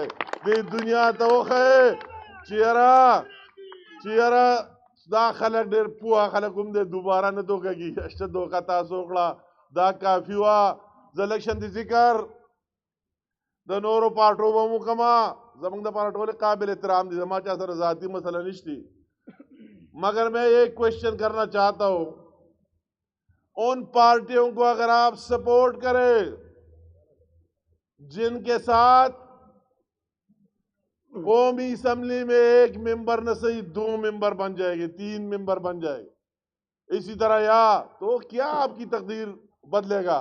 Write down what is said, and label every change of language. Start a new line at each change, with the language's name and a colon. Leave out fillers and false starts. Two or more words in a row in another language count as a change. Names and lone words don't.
Pashto: دې دنیا ته وښیې چې یاره دا خلک ډېر پوه خلک هم دی، دوباره نه دوکه کېږي. اشته دوکه تاسو وکړه، دا کافي وه. زه الیکشن د ذکر د نورو پارټو به هم وکړمه. زموږ دپاره ټولې قابل احترام دي، زما چا سره ذاتي مسله نشتی.
Urdu: مگر میں ایک کوشچن کرنا چاہتا ہوں، ان پارٹیوں کو اگر آپ سپورٹ کریں جن کے ساتھ قومی اسمبلی میں 1 ممبر نہ صحیح 2 ممبر بن جائے گی، 3 ممبر بن جائے گی، اسی طرح یا تو کیا آپ کی تقدیر بدلے گا؟